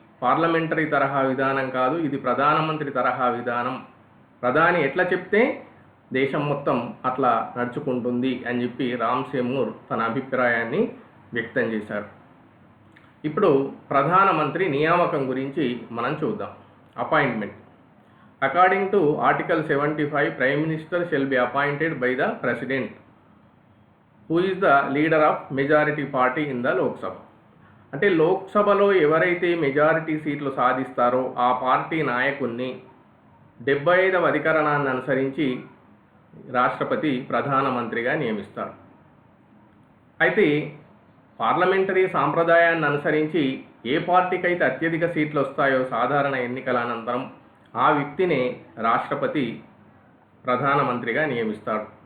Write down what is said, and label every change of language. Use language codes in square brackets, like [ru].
[te] Parliamentary తరహా విధానం కాదు, ఇది ప్రధానమంత్రి తరహా విధానం. ప్రధాని ఎట్లా చెప్తే దేశం మొత్తం అట్లా నడుచుకుంటుంది అని చెప్పి రామ్సేమ్యూర్ తన అభిప్రాయాన్ని వ్యక్తం చేశారు. ఇప్పుడు ప్రధానమంత్రి నియామకం గురించి మనం చూద్దాం. [en] Appointment. According to Article 75, Prime Minister shall be appointed by the President, who is the leader of majority party in the Lok Sabha. [te] అంటే లోక్సభలో ఎవరైతే మెజారిటీ సీట్లు సాధిస్తారో ఆ పార్టీ నాయకుణ్ణి 75వ అధికరణాన్ని అనుసరించి రాష్ట్రపతి ప్రధానమంత్రిగా నియమిస్తాడు. అయితే పార్లమెంటరీ సాంప్రదాయాన్ని అనుసరించి ఏ పార్టీకి అయితే అత్యధిక సీట్లు వస్తాయో సాధారణ ఎన్నికల అనంతరం ఆ వ్యక్తినే రాష్ట్రపతి ప్రధానమంత్రిగా నియమిస్తాడు.